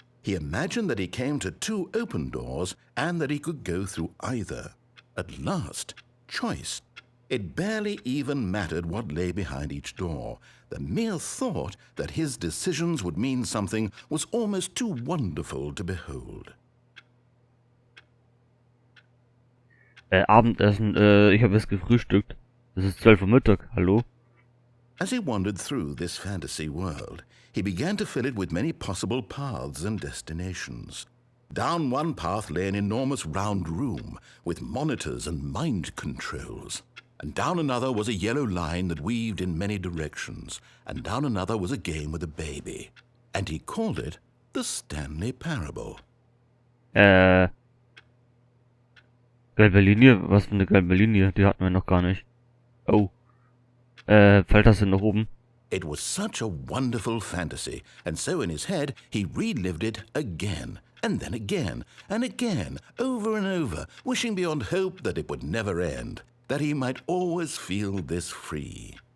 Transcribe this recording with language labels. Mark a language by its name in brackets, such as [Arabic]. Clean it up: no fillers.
[English] He imagined that he came to two open doors and that he could go through either. At last, choice. It barely even mattered what lay behind each door. The mere thought that his decisions would mean something was almost too wonderful to behold. [German] Abendessen, ich habe jetzt gefrühstückt. Es ist 12 Uhr Mittag, hallo? [English] As he wandered through this fantasy world, he began to fill it with many possible paths and destinations. Down one path lay an enormous round room with monitors and mind controls. And down another was a yellow line that weaved in many directions. And down another was a game with a baby. And he called it the Stanley Parable. [German] Gelbe Linie? Was für eine gelbe Linie? Die hatten wir noch gar nicht. Oh. Pfeiltaste nach oben. [English] It was such a wonderful fantasy, and so in his head he relived it again, and then again, and again, over and over, wishing beyond hope that it would never end, that he might always feel this free.